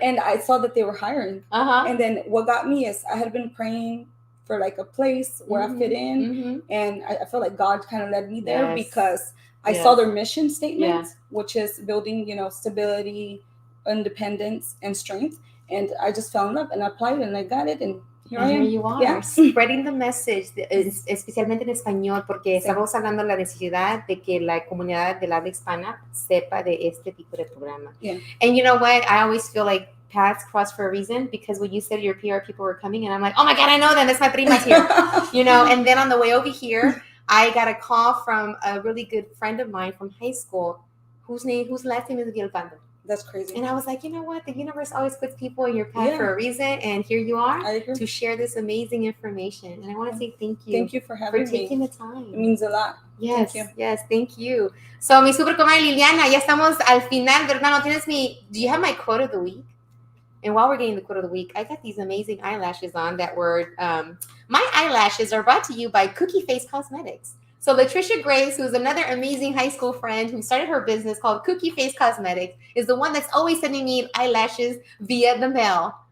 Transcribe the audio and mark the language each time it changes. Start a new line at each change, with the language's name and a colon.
English: And I saw that they were hiring. And then what got me is I had been praying for like a place where I fit in. And I felt like God kind of led me there because I saw their mission statement, which is building, stability, independence, and strength. And I just fell in love and I applied and I got it. And here I am. Here you are, spreading the message,
Spanish: especialmente en español, porque estamos hablando de la necesidad de que la comunidad del habla hispana sepa de este tipo de programa.
English: And you know what? I always feel like paths cross for a reason, because when you said your PR people were coming, and I'm like, oh my God, I know them. That's my primas here. And then on the way over here, I got a call from a really good friend of mine from high school, whose last name is Villalpando. That's crazy. And I was like, you know what? The universe always puts people in your path for a reason. And here you are to share this amazing information. And I want to say thank you. Thank you for having me. For taking the time. It means a lot. Yes, yes, thank you.
Spanish: So, mi super comadre Liliana, ya estamos al final, ¿verdad?
English: Do you have my quote of the week? And while we're getting the quote of the week, I got these amazing eyelashes on that were, my eyelashes are brought to you by Cookie Face Cosmetics. So Latricia Grace, who's another amazing high school friend who started her business called Cookie Face Cosmetics, is the one that's always sending me eyelashes via the mail.